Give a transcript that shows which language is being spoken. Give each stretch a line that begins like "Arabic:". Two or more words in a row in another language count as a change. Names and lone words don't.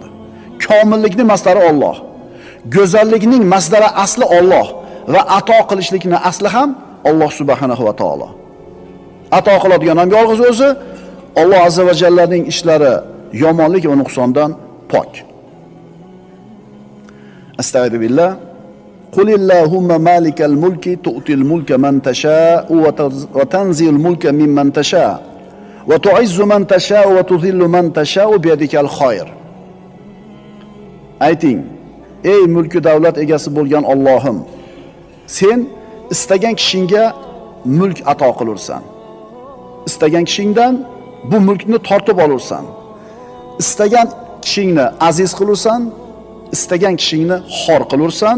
Uzbek: Komillikning masdari Alloh. Go'zallikning masdari asli Alloh va ato qilishlikning asli ham Alloh
Arabic: سبحانه وتعالى.
Uzbek: Ato qiladigan ham yolg'iz o'zi. Alloh azza va jallaning ishlari yomonlik va nuqsondan pok.
Arabic: أستغفر الله. قل اللهم مالك الملك تؤتي الملك من تشاء وتنزع الملك ممن تشاء وتعز من تشاء وتذل من تشاء بيدك الخير.
Uzbek: Ayting, ey mulki davlat egasi bo'lgan Allohim, sen istagan kishingga mulk ato qilursan. Istagan kishingdan bu mulkni tortib olursan. Istagan kishingni aziz qilursan, istagan kishingni xor qilursan.